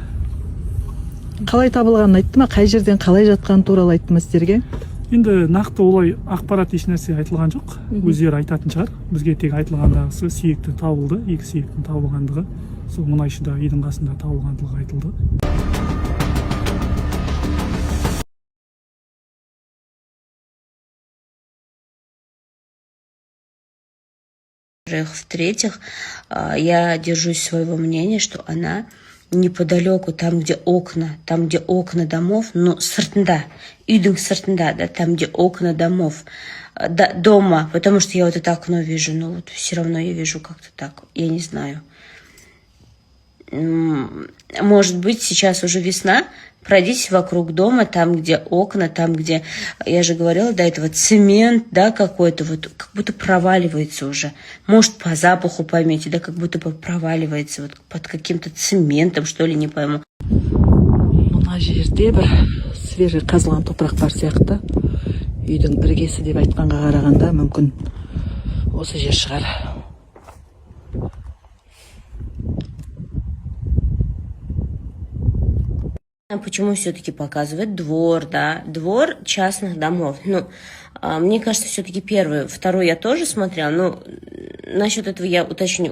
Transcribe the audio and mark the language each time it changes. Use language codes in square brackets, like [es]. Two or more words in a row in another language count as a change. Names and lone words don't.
[kk] Қалай табылғанын айтты ма? Қай жерден қалай жатқаны туралы айтты ма сіздерге? Енді нақты олай ақпарат ешнәрсе айтылған жоқ. Өздері айтатын шығар. Бізге тек айтылғандағысы сүйектің табылды, екі сүйектің табылғандығы, сол мұнайшыда үйдің қасында табылғандығы айтылды. [ru] В-третьих, я держусь своего мнения, что она неподалеку, там, где окна домов, ну, [kk] сыртында, үйдің сыртында, да, [ru] там, где окна домов, дома, потому что я вот это окно вижу, но вот все равно я вижу как-то так, я не знаю. Может быть, сейчас уже весна, пройдитесь вокруг дома, там, где окна, там, где, я же говорила до этого, цемент, да, какой-то, вот, как будто проваливается уже. Может, по запаху поймете, да, как будто бы проваливается, вот, под каким-то цементом, что ли, не пойму. [kk] Мына жерде бір свежий қазылған топырақ бар сияқты. Үйдің іргесі деп айтқанға қарағанда мүмкін осы жер шығар. [ru] Почему все-таки показывает двор, да, двор частных домов. Ну, мне кажется, все-таки первый, второй я тоже смотрела, но насчет этого я уточню.